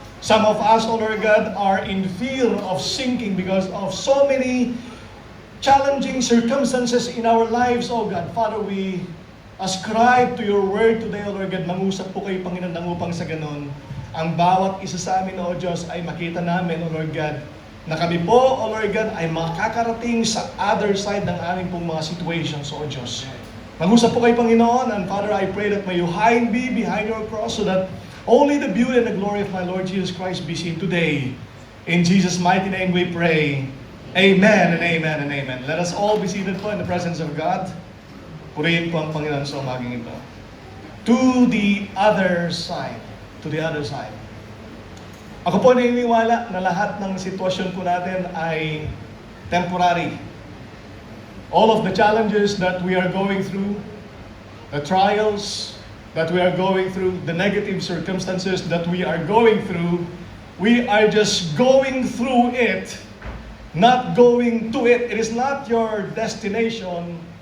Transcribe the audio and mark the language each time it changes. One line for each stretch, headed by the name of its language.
English: Some of us, O Lord God, are in fear of sinking because of so many challenging circumstances in our lives, O God. Father, we ascribe to your word today, O Lord God.
Filipino: Mangusap po kayo, Panginoon, nang upang sa ganon, ang bawat isa sa amin, O Diyos, ay makita namin,
English: O Lord God,
Filipino: na kami po, O Lord God, ay makakarating sa other side ng aming pong mga situations, O Diyos. Mangusap po kayo, Panginoon,
English: and Father, I pray that may you hide me behind your cross so that only the beauty and the glory of my Lord Jesus Christ be seen today. In Jesus' mighty name we pray. Amen and amen and amen. Let us all be seated po in the presence of God.
Filipino: Purihin po ang Panginoon sa umaging ito.
English: To the other side. To the other side.
Filipino: Ako po naniniwala na lahat ng sitwasyon po natin ay temporary.
English: All of the challenges that we are going through, the trials that we are going through, the negative circumstances that we are going through, we are just going through it, not going to it. It is not your destination.